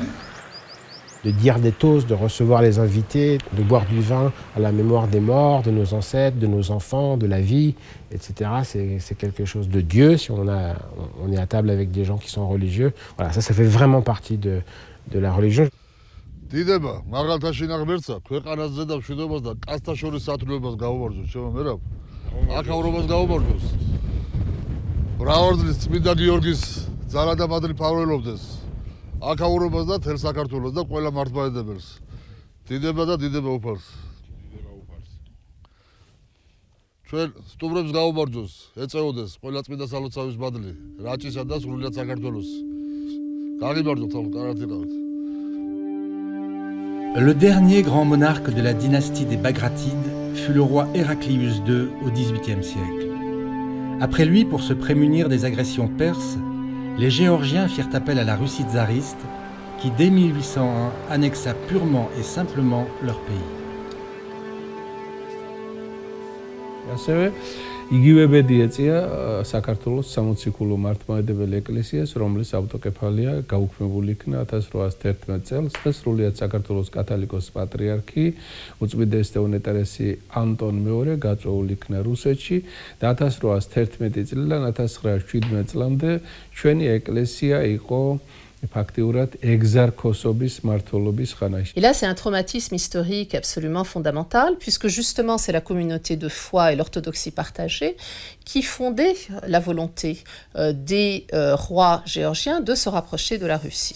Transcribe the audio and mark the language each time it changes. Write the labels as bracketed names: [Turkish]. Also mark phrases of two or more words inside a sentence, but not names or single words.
[French] De dire des toasts, de recevoir les invités, de boire du vin à la mémoire des morts, de nos ancêtres, de nos enfants, de la vie, etc. C'est quelque chose de Dieu, si on est à table avec des gens qui sont religieux. Voilà, ça fait vraiment partie de la religion. [Georgian] დიდება მაღალთა შინააღმერთსა ქვეყანაზე და მშვიდობას და კაცთა შორის სათნოებას გაუმარჯოს ჩემო მერაბ აქაურობას გაუმარჯოს მრავალწლის წმინდა გიორგის ძალა და მადლი ფარველობდეს აქაურობას და თელ საქართველოს და ყველა მართლმადიდებელს დიდება და დიდება უფალს ჩვენ სტუმრებს გაუმარჯოს ეწეოდეს ყველა წმინდა სალოცავის მადლი რაჭისა და სრულიად საქართველოს გაგიმარჯოთ თალ კარათინავით. [French] Le dernier grand monarque de la dynastie des Bagratides fut le roi Héraclius II au XVIIIe siècle. Après lui, pour se prémunir des agressions perses, les Géorgiens firent appel à la Russie tsariste qui, dès 1801, annexa purement et simplement leur pays. [Georgian] იგივე ბედი ეწია საქართველოს სამოციქულო მართლმადიდებელი ეკლესიას, რომლის ავტოკეფალია გაუქმებული იქნა 1811 წელს და სრულიად საქართველოს კათოლიკოს პატრიარქი უწმიდესი უნეტარესი ანტონ მეორე გაწვეული იქნა რუსეთში და 1811 წლიდან 1917 წლამდე ჩვენი ეკლესია იყო [French] Et là, c'est un traumatisme historique absolument fondamental, puisque justement, c'est la communauté de foi et l'orthodoxie partagée qui fondait la volonté des rois géorgiens de se rapprocher de la Russie.